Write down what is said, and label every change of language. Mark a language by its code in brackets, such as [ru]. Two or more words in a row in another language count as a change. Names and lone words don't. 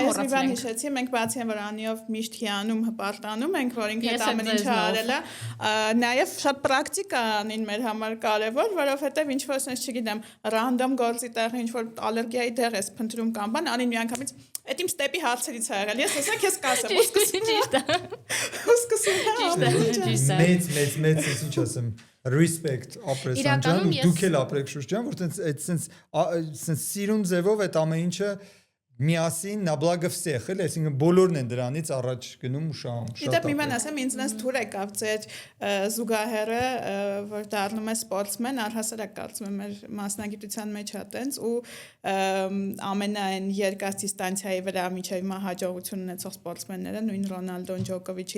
[hy] մոռացել ենք։ Այս հիշեցի, մենք բացի են որ անիով միշտ հիանում հպարտանում ենք, որ ինքը այդ ամեն ինչը արել է, նաև շատ պրակտիկա անին մեր համար կարևոր, որովհետև ինչ որ sense չգիտեմ, random գործի տեղ ինչ որ ալերգիայի տեղ ես փնտրում կամ բան, անին միանգամից այդ իմ ստեպի հարցերից է եղել։ Ես ասա քեզ կասեմ, ճիշտ է։ Մեծ ինչ ասեմ, respect ապրեսան ջան, դուք էլ ապրեք շուշ ջան, որ այդպես սիրուն ձևով այդ ամեն ինչը միասին [ru] на благо всех, [hy] էլի, այսինքն բոլորն են դրանից առաջ գնում ու շահում։ Դե մի բան ասեմ, ինձ թուր եկավ ձեր զուգահեռը, որ դառնում է սպորտսմեն, առհասարակ կարծում եմ մեր մասնագիտության մեջ է տենց ու ամենայն երկար դիստանցիայի վրա միջև հիմա հաջողություն ունեցող սպորտսմենները, նույն Ռոնալդոն, Ջոկովիչը,